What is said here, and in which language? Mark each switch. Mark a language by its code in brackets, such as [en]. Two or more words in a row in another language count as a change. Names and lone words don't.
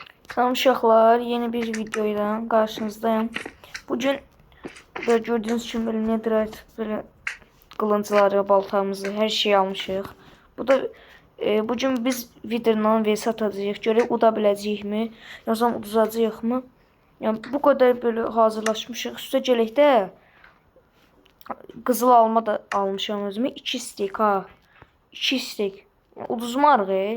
[tr] Salam uşaqlar, yeni bir videoyla karşınızdayım. Bugün böyle gördüğünüz kimi böyle netherite, böyle kılıncları, baltamızı, her şeyi almışıq. [az] Bu da bugün biz Wither'dan vs atacağıq. Görək uda biləcəyikmi, yoxsa uduzacağıq. Yəni [tr] bu kadar böyle [az] hazırlaşmışıq. Üstə gələk də qızıl alma da almışam özümə. 2 stek ha. 2 stek. Yəni, uduzmarıq.